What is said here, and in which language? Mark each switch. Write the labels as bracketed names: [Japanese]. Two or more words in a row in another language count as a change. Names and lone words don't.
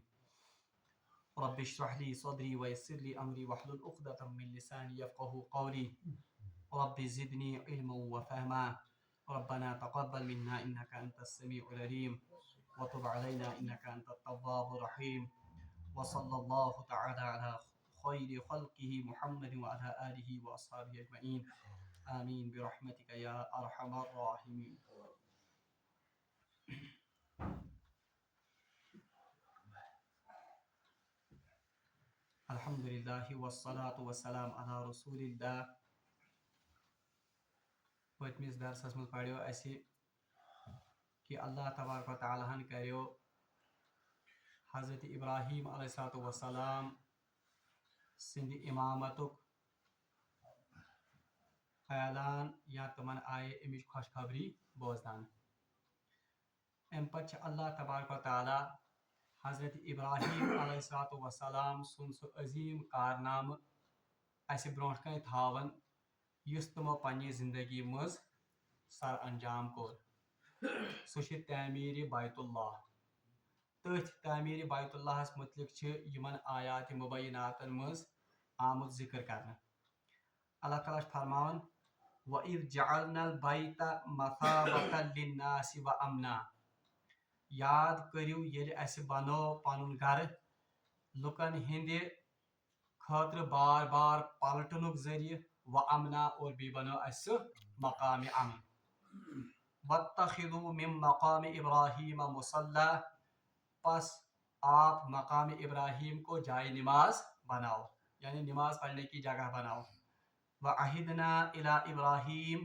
[Arabic] رب اشرح لي صدري ويسر لي أمري واحلل عقدة من لساني يفقهوا قولي رب زدني علما وفهما ربنا تقبل منا إنك أنت السميع العليم وتب علينا إنك أنت التواب الرحيم وصلى الله تعالى على خير خلقه محمد وعلى آله وأصحابه أجمعين آمين برحمتك يا أرحم الراحمين. الحمدللہ والصلاة والسلام علی رسول اللہ. [Kashmiri] پتمس درسس مز پڑھو اسی کہ [Arabic] اللہ تبارک و تعالیٰ [Kashmiri] ہن کریو حضرت ابراہیم [Arabic] علیہ السلام [Kashmiri] سند امامتک اعلان یا تمن آئے امچ خوشخبری بوزان. ام پتہ [Arabic] اللہ تبارک و تعالیٰ [Kashmiri] حضرت ابراہیم [Arabic] علیہ السلام [Kashmiri] سن سہ عظیم کارنامہ اس برونٹ کن تھاون یس تمو پنہ زندگی مز سر انجام کور. سہ تعمیر بیت اللہ. تتھ تعمیر بیت اللہ متعلق یمن آیات مبیناتن مز آمد ذکر کرنا. اللہ تعالیٰ فرمان [Arabic] وَإِذْ جَعَلْنَا الْبَيْتَ مَثَابَةً لِلنَّاسِ وَأَمْنًا. [Kashmiri] یاد کریو یل اس بنو پنن گھر لکن ہند خاطر بار بار پلٹنک ذریعہ [Arabic] و امنا [Kashmiri] اور بھی بنو اس مقام امن. [Arabic] واتخذوا من مقام ابراہیم مصلی. [Urdu] پس آپ مقام ابراہیم کو جائے نماز بناؤ یعنی نماز پڑھنے کی جگہ بناؤ. [Arabic] وعہدنا الی ابراہیم.